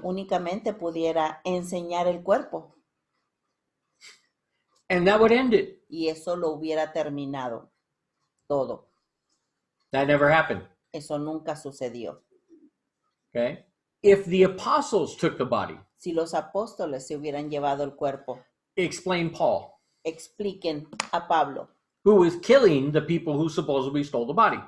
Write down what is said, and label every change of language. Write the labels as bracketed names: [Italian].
[Spanish] únicamente pudiera enseñar el cuerpo [English] and that would end it. [Spanish] y eso lo hubiera terminado todo. [English] That never happened. [Spanish] Eso nunca sucedió. [English] Okay? If the apostles took the body, [Spanish] Si los apóstoles se hubieran llevado el cuerpo, [English] explain Paul, [Spanish] expliquen a Pablo, [English] who was killing the people who supposedly stole the body.